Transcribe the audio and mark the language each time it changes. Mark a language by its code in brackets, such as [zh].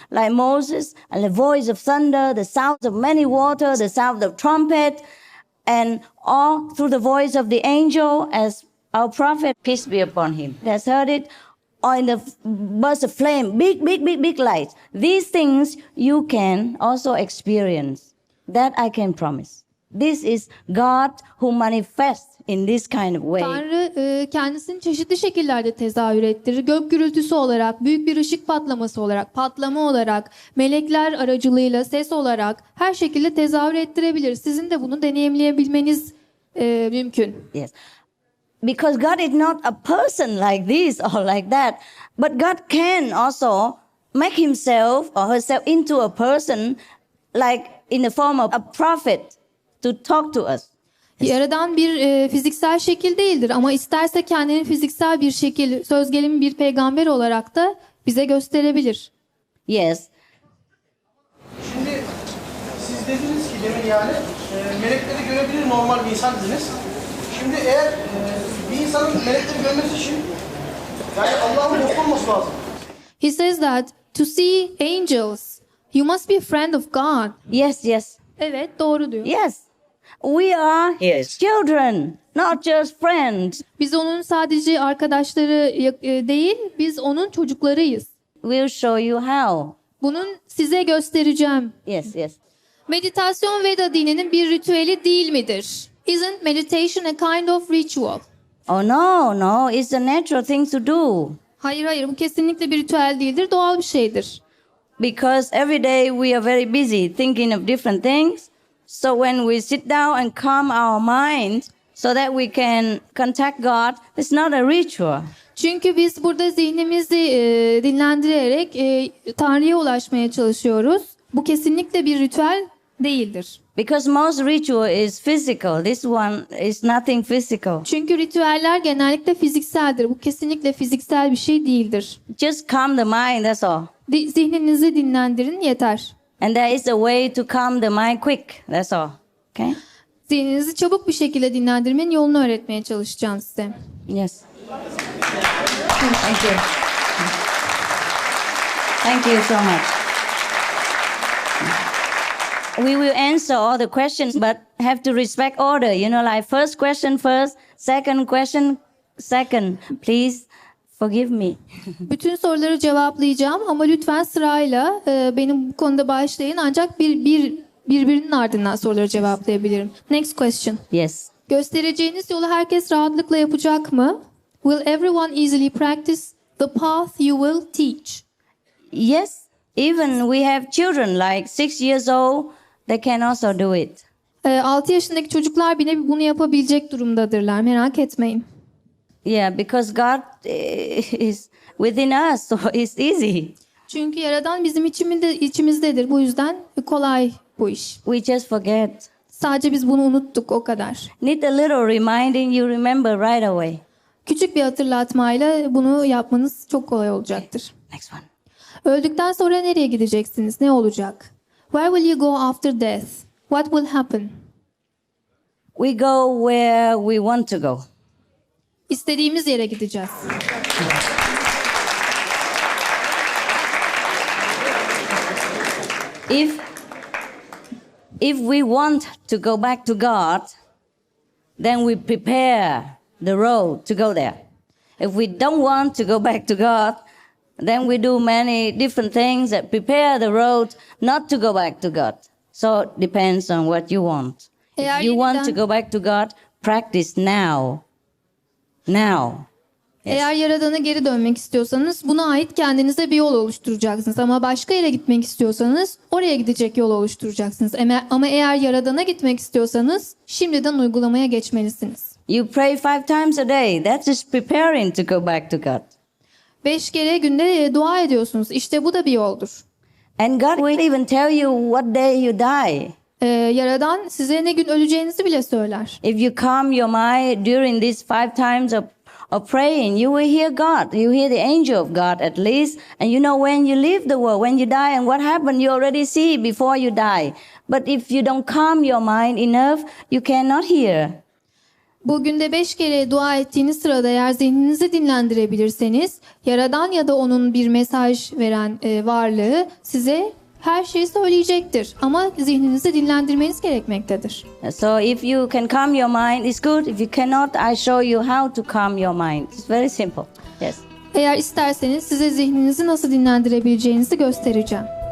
[en] Like Moses and the voice of thunder, the sound of many water, the sound of trumpet, and all through the voice of the angel, as our prophet, peace be upon him, has heard it, or in the burst of flame, big light. These things you can also experience. That I can promise. This is God who manifests in this kind of way. [tr] Tanrı kendisini çeşitli şekillerde tezahür ettirir. Gök gürültüsü olarak, büyük bir ışık patlaması olarak, patlama olarak, melekler aracılığıyla, ses olarak her şekilde tezahür ettirebilir. Sizin de bunu deneyimleyebilmeniz mümkün. [en] Yes. Because God is not a person like this or like that, but God can also make himself or herself into a person, like in the form of a prophet, to talk to us. [tr] Yaradan bir fiziksel şekil değildir ama isterse kendini fiziksel bir şekil, söz gelimi bir peygamber olarak da bize gösterebilir. [en] Yes. [tr] şimdi siz dediniz ki demin yani melekleri görebilir normal bir insan dediniz. Şimdi eğer bir insanın melekleri görmesi için yani Allah'ın dostu olması lazım. [en] He says that to see angels, you must be a friend of God. Yes. [tr] Evet, doğru diyor. [en] Yes. We are his children, not just friends. [tr] Biz onun sadece arkadaşları değil, biz onun çocuklarıyız. [en] We'll show you how. [tr] Bunun size göstereceğim. [en] Yes. [tr] Meditasyon Veda dininin bir ritüeli değil midir? [en] Isn't meditation a kind of ritual? Oh no, it's a natural thing to do. [tr] Hayır, bu kesinlikle bir ritüel değildir, doğal bir şeydir. [en] Because every day we are very busy thinking of different things. So when we sit down and calm our mind so that we can contact God, it's not a ritual. [tr] Çünkü biz burada zihnimizi dinlendirerek Tanrı'ya ulaşmaya çalışıyoruz. Bu kesinlikle bir ritüel değildir. [en] Because most ritual is physical. This one is nothing physical. [tr] Çünkü ritüeller genellikle fizikseldir. Bu kesinlikle fiziksel bir şey değildir. [en] Just calm the mind, that's all. [tr] Zihninizi dinlendirin yeter. [en] And there is a way to calm the mind quick, that's all. Okay? [tr] Zihninizi çabuk bir şekilde dinlendirmenin yolunu öğretmeye çalışacağım size. [en] Yes. Thank you. Thank you so much. We will answer all the questions, but have to respect order. You know, like first question first, second question second. Please forgive me. [tr] Bütün soruları cevaplayacağım ama lütfen sırayla benim bu konuda bağışlayın. Ancak birbirinin ardından soruları cevaplayabilirim. [en] Next question. Yes. [tr] Göstereceğiniz yolu herkes rahatlıkla yapacak mı? [en] Will everyone easily practice the path you will teach? Yes. Even we have children like 6 years old, they can also do it. [tr] 6 yaşındaki çocuklar bile bunu yapabilecek durumdadırlar. Merak etmeyin. [en] Yeah, because God is within us, so it's easy. [tr] Çünkü Yaradan bizim içimizdedir. Bu yüzden kolay bu iş. [en] We just forget. [tr] Sadece biz bunu unuttuk, o kadar. [en] Need a little reminding, you remember right away. [tr] Küçük bir hatırlatmayla bunu yapmanız çok kolay olacaktır. [en] Next one. [tr] Öldükten sonra nereye gideceksiniz? Ne olacak? [en] Where will you go after death? What will happen? We go where we want to go. [tr] İstediğimiz yere gideceğiz. [en] If we want to go back to God, then we prepare the road to go there. If we don't want to go back to God, then we do many different things that prepare the road not to go back to God. So it depends on what you want. If you want to go back to God, practice now. Now. Yes. [tr] Eğer Yaradan'a geri dönmek istiyorsanız buna ait kendinize bir yol oluşturacaksınız. Ama başka yere gitmek istiyorsanız oraya gidecek yol oluşturacaksınız. Ama eğer Yaradan'a gitmek istiyorsanız şimdiden uygulamaya geçmelisiniz. [en] You pray 5 times a day. That's just preparing to go back to God. [tr] 5 kere günde dua ediyorsunuz. İşte bu da bir yoldur. [en] And God will even tell you what day you die. [tr] Yaradan size ne gün öleceğinizi bile söyler. [en] If you calm your mind during these 5 times of praying, you will hear God. You hear the angel of God at least. And you know when you leave the world, when you die and what happened, you already see before you die. But if you don't calm your mind enough, you cannot hear. [tr] Bugün de 5 kere dua ettiğiniz sırada eğer zihninizi dinlendirebilirseniz, Yaradan ya da onun bir mesaj veren varlığı size her şeyi söyleyecektir. Ama zihninizi dinlendirmeniz gerekmektedir. [en] So if you can calm your mind, it's good. If you cannot, I show you how to calm your mind. It's very simple. Yes. [tr] Eğer isterseniz size zihninizi nasıl dinlendirebileceğinizi göstereceğim.